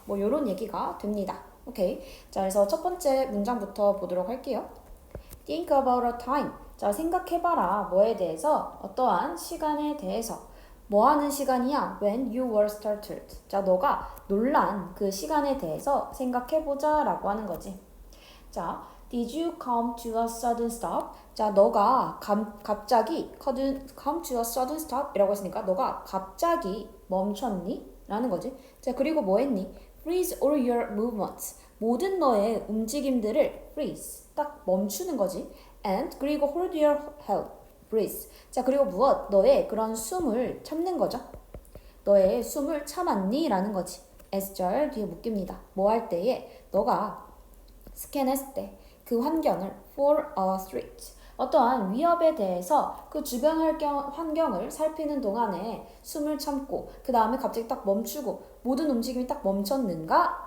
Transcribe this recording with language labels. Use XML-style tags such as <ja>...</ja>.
<ko>이런 얘기가 됩니다. 오케이. 자, 그래서 첫 번째 문장부터 보도록 할게요.</ko> <en>Think about a time.</en> <ko>자, 생각해봐라. 뭐에 대해서? 어떠한 시간에 대해서. 뭐 하는 시간이야?</ko> <en>When you were startled.</en> <ko>자, 너가 놀란 그 시간에 대해서 생각해보자 라고 하는 거지.</ko> <en>자, Did you come to a sudden stop?</en> <ko>자, 너가 갑자기</ko> <en>come to a sudden stop</en> <ko>이라고 했으니까 너가 갑자기 멈췄니? 라는 거지. 자, 그리고 뭐 했니?</ko> <en>Freeze all your movements.</en> <ko>모든 너의 움직임들을 freeze. 딱 멈추는 거지.</ko> <en>And</en> <ko>그리고</ko> <en>hold your breath.</en> <ko>자, 그리고 무엇? 너의 그런 숨을 참는 거죠. 너의 숨을 참았니? 라는 거지. S절 뒤에 묶입니다. 뭐 할 때에? 너가 스캔했을 때 그 환경을</ko> <en>for a threat.</en> <ko>어떠한 위협에 대해서 그 주변 환경을 살피는 동안에 숨을 참고 그 다음에 갑자기 딱 멈추고 모든 움직임이 딱 멈췄는가?</ko>